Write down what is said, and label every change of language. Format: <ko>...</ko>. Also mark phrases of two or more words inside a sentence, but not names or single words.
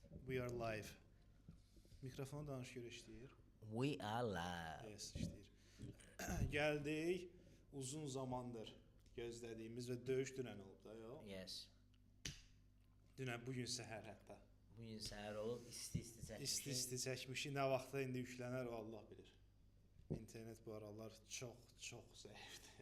<en>We are live.</en> <az>Mikrofonu danış görə işləyir.</az> <en>We are live.</en> <az>Yes, işləyir. Gəldik. Uzun zamandır gözlədiyimiz və döyüş dünən olub da, yox? Yes. Dünən bugün səhər hətta. Bugün səhər olub isti-isti çəkmişik. İsti-isti çəkmişik. Nə vaxtda indi yüklənər o Allah bilir. İnternet bu aralar çox zəifdir.</az>